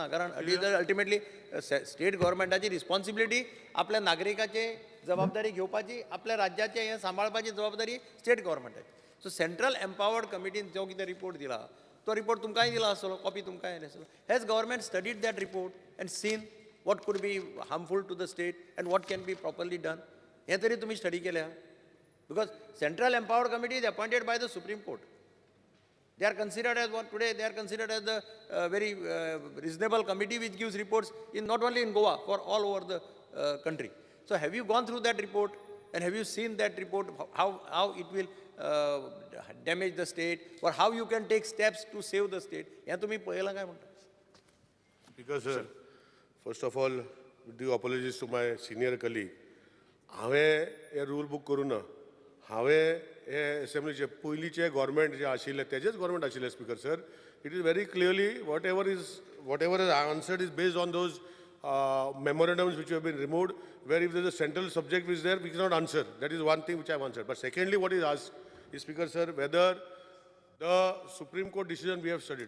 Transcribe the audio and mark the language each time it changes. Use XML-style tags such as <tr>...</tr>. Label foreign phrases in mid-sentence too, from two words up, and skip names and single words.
<kok>कारण अल्टिमेटली स्टेट गव्हर्मेंटाची रिस्पॉन्सिबिलिटी आपल्या नागरिकाचे जबाबदारी घेवपाची आपल्या राज्याचे हें सांबाळपाची जबाबदारी स्टेट गव्हर्मेंटाची. सो</kok> <en>Central Empowered</en> <kok>कमिटीन जो कितें रिपोर्ट दिला तो रिपोर्ट तुमकांय दिला आसतलो कॉपी तुमकांय येयली आसतलो.</kok> <en>Has government studied that report and seen what could be harmful to the state and what can be properly done?</en> <kok>हे तरी तुम्ही स्टडी केल्या.</kok> <en>Because Central Empowered Committee is appointed by the Supreme Court. They are considered as what today they are considered as the very reasonable committee which gives reports in not only in Goa for all over the country. So have you gone through that report and have you seen that report how it will damage the state or how you can take steps to save the state?</en> <kok>हे तुम्ही पळयलां काय म्हणटा?</kok> <en>Because sir, first of all, with due apologies to my senior colleague,</en> <kok>हांवें हे</kok> <en>rule book</en> <kok>करूं ना. हांवें हे असेंब्लीचे पयलींचे गव्हर्मेंट जे आशिल्ले तेजेच गव्हर्मेंट आशिल्ले</kok> <en>Speaker sir. It is very clearly whatever is answered is based on those memorandums which have been removed, where if there is a central subject which is there, we cannot answer. That is one thing which I have answered. But secondly, what is asked is, Speaker sir, whether the Supreme Court decision we have studied.</en>